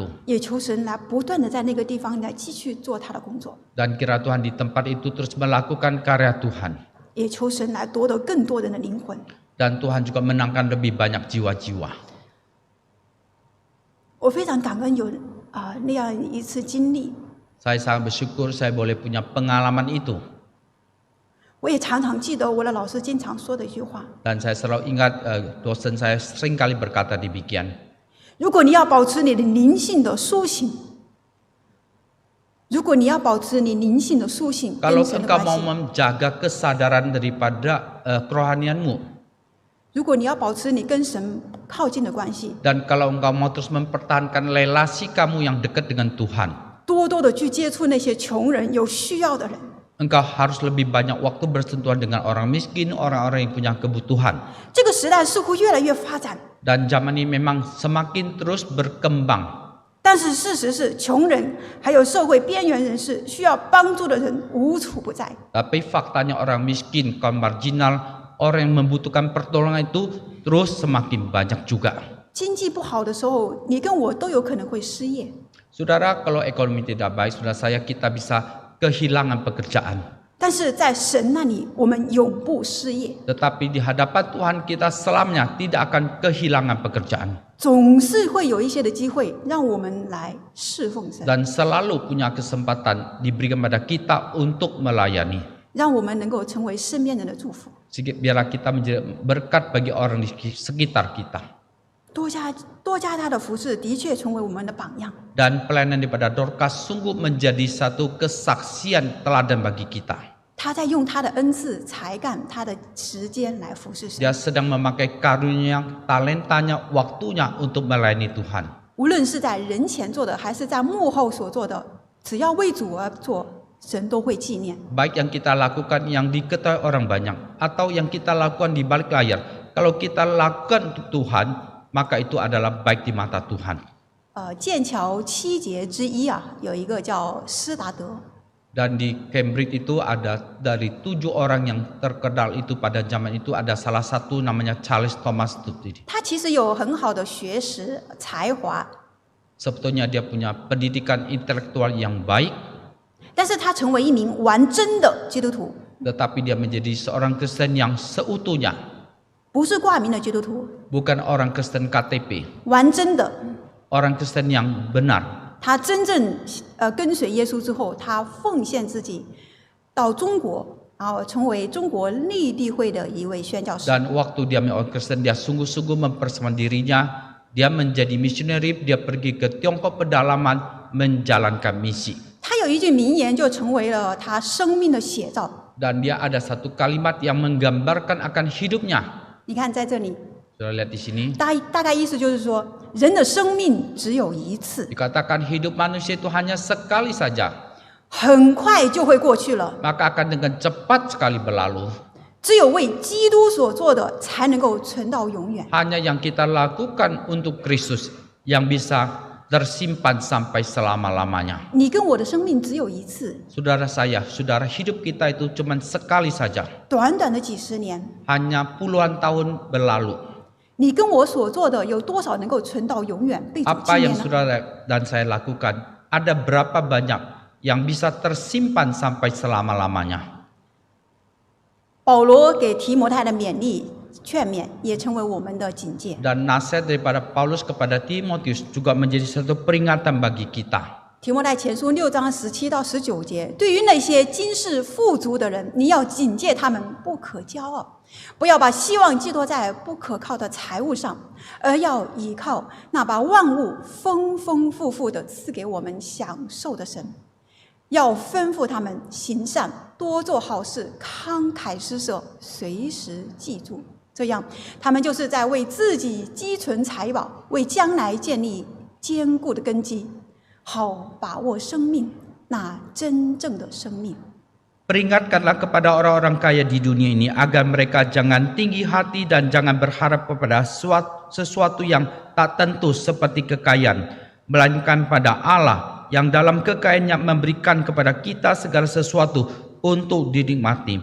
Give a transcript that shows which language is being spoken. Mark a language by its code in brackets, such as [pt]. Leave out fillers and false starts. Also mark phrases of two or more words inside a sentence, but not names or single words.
[zh] 也求神来不断的在那个地方来继续做他的工作， [id] Dan kira Tuhan di tempat itu terus melakukan karya Tuhan. [zh] 也求神来夺得更多人的灵魂。 [id] Dan Tuhan juga menangkan lebih banyak jiwa-jiwa. [zh] 我非常感恩有那样一次经历， [id] Saya sangat bersyukur saya boleh punya pengalaman itu. [zh] 我也常常记得我的老师经常说的一句话： [id] Dan saya selalu ingat dosen saya seringkali berkata demikian. [zh] 如果你要保持你的灵性的苏醒， 如果你要保持你灵性的苏醒 [id] Kalau [zh] 跟神的 [id] engkau [zh] 关 [id] mau [zh] 系， [id] menjaga kesadaran daripada kerohanianmu, [zh] 如果你要保持你跟神靠近的关系， [id] dan kalau engkau mau terus mempertahankan relasi kamu yang dekat dengan Tuhan, [zh] 多多的去接触那些穷人、有需要的人。 [id] engkau harus lebih banyak waktu bersentuhan dengan orang miskin, orang-orang yang punya kebutuhan. [zh] 这个时代似乎越来越发展， [id] Dan zaman ini memang semakin terus berkembang. [zh] 但是事实是，穷人还有社会边缘人士需要帮助的人无处不在。 [id] Tapi faktanya orang miskin, kaum marginal, orang yang membutuhkan pertolongan itu terus semakin banyak juga. [zh] 经济不好的时候，你跟我都有可能会失业。 [id] Saudara, kalau ekonomi tidak baik, saudara saya kita bisa kehilangan pekerjaan. [zh] 但是在神那里，我们永不失业， [id] Tetapi di hadapan Tuhan kita selamanya tidak akan kehilangan pekerjaan. [zh] 总是会有一些的机会让我们来侍奉神， [id] Dan selalu punya kesempatan diberikan pada kita untuk melayani. [zh] 让我们能够成为身边人的祝福。 [id] Biarlah kita menjadi berkat bagi orang di sekitar kita. [zh] 多加他的服侍，的确成为我们的榜样。 [id] Dan pelayanan daripada Dorcas sungguh menjadi satu kesaksian teladan bagi kita. [zh] 他在用他的恩赐、才干、他的时间来服侍神。 [id] Dia sedang memakai karunia, talentanya, waktunya untuk melayani Tuhan. [zh] 无论是在人前做的，还是在幕后所做的，只要为主而做，神都会纪念。 [id] Baik yang kita lakukan yang diketahui orang banyak, atau yang kita lakukan di balik layar. Kalau kita lakukan untuk Tuhan, maka itu adalah baik di mata Tuhan. [zh] 剑桥7杰之一啊，有一个叫施达德。 [id] Dan di Cambridge itu ada dari 7 orang yang terkenal itu pada zaman itu ada salah satu namanya Charles Thomas Studd. [zh] 他其实有很好的学识才华， [id] Sebetulnya dia punya pendidikan intelektual yang baik, [zh] 但是他成为一名完真的基督徒， [id] tetapi dia menjadi seorang Kristen yang seutuhnya, [zh] 不是挂名的基督徒， [id] bukan orang Kristen KTP, [zh] 完真的。 [id] orang Kristen yang benar. [zh] 他真正跟随耶稣之后，他奉献自己到中国，然后成为中国立地会的一位宣教士。 [id] Dan waktu dia menjadi orang Kristen, dia sungguh-sungguh mempersembahkan dirinya. Dia menjadi misioneri, dia pergi ke Tiongkok pedalaman menjalankan misi. [zh] 他有一句名言，就成为了他生命的写照。 [id] Dan dia ada satu kalimat yang menggambarkan akan hidupnya. [zh] 你看在这里， [id] Sudah lihat di sini. [zh] 大概意思就是说，人的生命只有一次， [id] Dikatakan hidup manusia itu hanya sekali saja, [zh] 很快就会过去了。 [id] maka akan dengan cepat sekali berlalu. [zh] 只有为基督所做的，才能够存到永远。 [id] Hanya yang kita lakukan untuk Kristus yang bisa tersimpan sampai selama-lamanya. [zh] 你跟我的生命只有一次， [id] Saudara saya, saudara, hidup kita itu cuma sekali saja. [zh] 短短的几十年， [id] Hanya puluhan tahun berlalu. [zh] 你跟我所做的有多少能够存到永远被主纪 [id] Apa [zh] 念 [id] yang [zh] 呢？ [id] saudara dan saya lakukan, ada berapa banyak yang bisa tersimpan sampai selama-lamanya. [zh] 保罗给提摩太的勉励、劝勉，也成为我们的警戒。 [id] Dan nasihat daripada Paulus kepada Timotius juga menjadi satu peringatan bagi kita. [zh] 提摩太前书6章17到19节，对于那些今世富足的人，你要警戒他们，不可骄傲，不要把希望寄托在不可靠的财物上，而要依靠那把万物丰丰富富的赐给我们享受的神。要吩咐他们行善，多做好事，慷慨施舍，随时记住，这样他们就是在为自己积存财宝，为将来建立坚固的根基。好把握生命，那真正的生命。 [id] Peringatkanlah kepada orang-orang kaya di dunia ini agar mereka jangan tinggi hati dan jangan berharap kepada sesuatu yang tak tentu seperti kekayaan, melainkan pada Allah yang dalam kekayaannya memberikan kepada kita segala sesuatu untuk dinikmati.